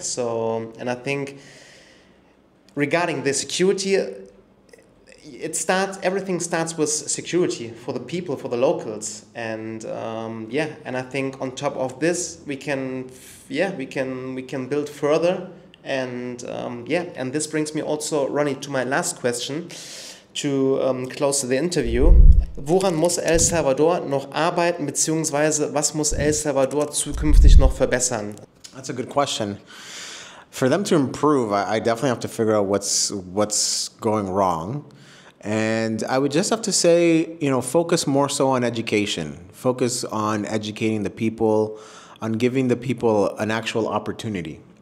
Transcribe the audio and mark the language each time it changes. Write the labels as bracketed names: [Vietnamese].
[English] So, and I think regarding the security, everything starts with security for the people, for the locals. And, and I think on top of this, we can build further. And, and this brings me also, Ronny, to my last question. To close the interview. [German] Woran muss El Salvador noch arbeiten, beziehungsweise was muss El Salvador zukünftig noch verbessern? [English] That's a good question. For them to improve, I definitely have to figure out what's going wrong. And I would just have to say, you know, focus more so on education. Focus on educating the people, on giving the people an actual opportunity.